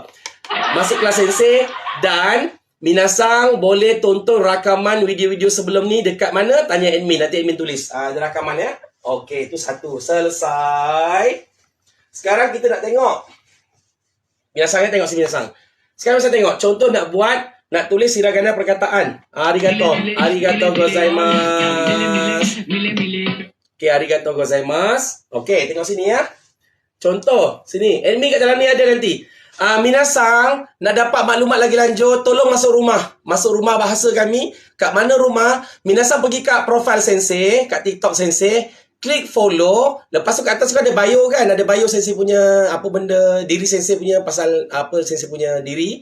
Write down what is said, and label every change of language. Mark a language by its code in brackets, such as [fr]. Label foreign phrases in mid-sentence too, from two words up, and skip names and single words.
[ms] Masuk kelas sensei dan minasang boleh tonton rakaman video-video sebelum ni dekat mana? Tanya admin. Nanti admin tulis. Ada rakaman ya. Okey, itu satu. Selesai. Sekarang kita nak tengok. Minasang tengok sini minasang. Sekarang saya tengok contoh nak tulis hiragana perkataan. [ja] Arigato gozaimasu. Okey, arigato gozaimasu. [ms] Okey, tengok sini ya. Contoh sini. Admin kat dalam ni ada nanti. Minasang nak dapat maklumat lagi lanjut, tolong masuk rumah bahasa kami. Kat mana rumah? Minasang pergi kat profile sensei, kat TikTok sensei, klik follow. Lepas tu kat atas kan ada bio kan, ada bio sensei punya apa benda, diri sensei punya pasal apa sensei punya diri.